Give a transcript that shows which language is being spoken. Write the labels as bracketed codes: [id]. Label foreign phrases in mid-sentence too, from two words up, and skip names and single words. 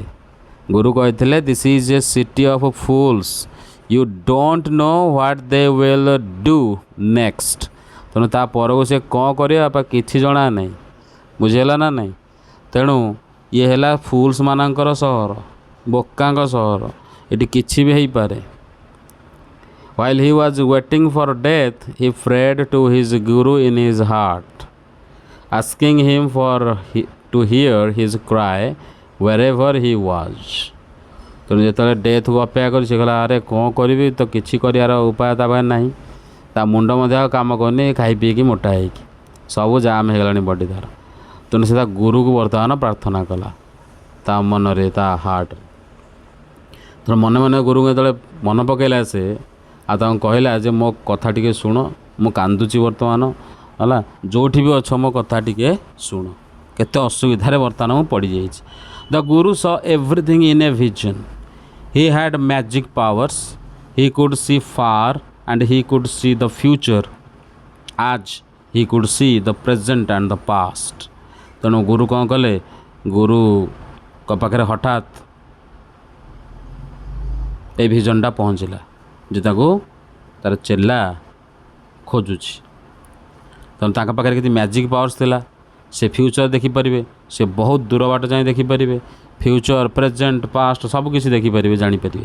[or] ଗୁରୁ କହିଥିଲେ [en] This is a city of fools, you don't know what they will do next. [or] ତେଣୁ ତା ପରକୁ ସେ କ'ଣ କରିବ ବାପା କିଛି ଜଣା ନାହିଁ, ବୁଝିହେଲା ନା ନାହିଁ? ତେଣୁ ଇଏ ହେଲା ଫୁଲ୍ସ ମାନଙ୍କର ସହର, ବୋକାଙ୍କ ସହର, ଏଠି କିଛି ବି ହେଇପାରେ। [en] While he was waiting for death, he prayed to his guru in his heart, asking him to hear his cry wherever he was। [or] ତେଣୁ ଯେତେବେଳେ ଡେଥକୁ ଅପେକ୍ଷା କରି ସେ କହିଲା ଆରେ କ'ଣ କରିବି, ତ କିଛି କରିବାର ଉପାୟ ତା ପାଖରେ ନାହିଁ, ତା ମୁଣ୍ଡ ମଧ୍ୟ ଆଉ କାମ କରୁନି, ଖାଇ ପିଇକି ମୋଟା ହେଇକି ସବୁ ଜାମ୍ ହେଇଗଲାଣି ବଡ଼ି ତାର। ତେଣୁ ସେ ତା ଗୁରୁକୁ ବର୍ତ୍ତମାନ ପ୍ରାର୍ଥନା କଲା ତା ମନରେ, ତା ହାର୍ଟରେ। ତେଣୁ ମନେ ମନେ ଗୁରୁଙ୍କୁ ଯେତେବେଳେ ମନେ ପକାଇଲା ସେ, ଆଉ ତାଙ୍କୁ କହିଲା ଯେ ମୋ କଥା ଟିକେ ଶୁଣ, ମୁଁ କାନ୍ଦୁଛି ବର୍ତ୍ତମାନ ହେଲା, ଯେଉଁଠି ବି ଅଛ ମୋ କଥା ଟିକେ ଶୁଣ, କେତେ ଅସୁବିଧାରେ ବର୍ତ୍ତମାନ ମୁଁ ପଡ଼ିଯାଇଛି। [en] The guru saw everything in a vision. He had magic powers, he could see far and he could see the future as he could see the present and the past। [or] ତେଣୁ ଗୁରୁ କ'ଣ କଲେ, ଗୁରୁଙ୍କ ପାଖରେ ହଠାତ୍ ଏ ଭିଜନଟା ପହଞ୍ଚିଲା ଯେ ତାକୁ ତାର ଚେଲା ଖୋଜୁଛି। ତେଣୁ ତାଙ୍କ ପାଖରେ କିଛି [en] magic powers [or] ଥିଲା, ସେ ଫ୍ୟୁଚର ଦେଖିପାରିବେ, ସେ ବହୁତ ଦୂର ବାଟ ଯାଇ ଦେଖିପାରିବେ, [en] future present past [or] ସବୁକିଛି ଦେଖିପାରିବେ, ଜାଣିପାରିବେ।